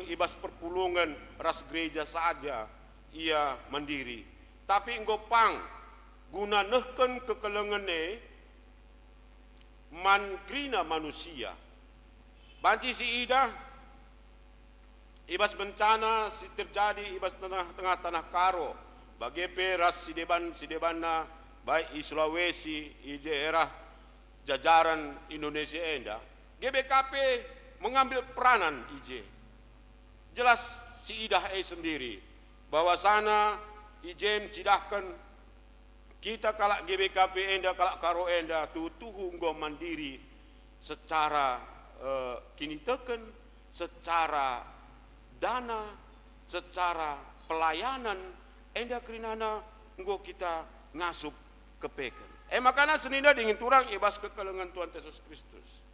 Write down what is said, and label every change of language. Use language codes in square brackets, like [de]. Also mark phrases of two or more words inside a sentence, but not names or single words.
[btx] ibas perpulungan ras gereja saja ia mandiri tapi nggo pang guna nehken kekelengene man krina manusia banci si idah ibas bencana si terjadi ibas tengah tanah karo bagi ras sidebanna [id] baik di Sulawesi di daerah jajaran Indonesia enda GBKP mengambil peranan IJ jelas [btx] si idah [id] sendiri [btx] bahwasana IJ mencidahkan kita kalak GBKP enda kalak karo enda tuhu nggo mandiri secara kini teken [id] secara dana secara pelayanan [btx] enda krinana nggo kita ngasup kepeken makana senina dingin turang ibas kekelengan Tuhan Yesus Kristus